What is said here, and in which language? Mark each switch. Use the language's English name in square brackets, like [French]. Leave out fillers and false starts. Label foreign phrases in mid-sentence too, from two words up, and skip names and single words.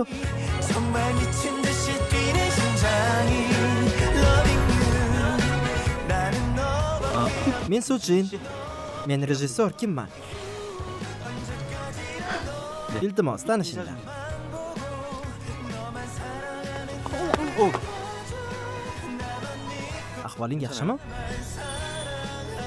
[Korean] 정말 미친 듯이 뛰는 심장이 [English] Loving you [Korean] 나는 너와 [Uzbek] Men Sujin. Men rejissor kimman? Iltimos tanishinglar. Ahvoling yaxshimi?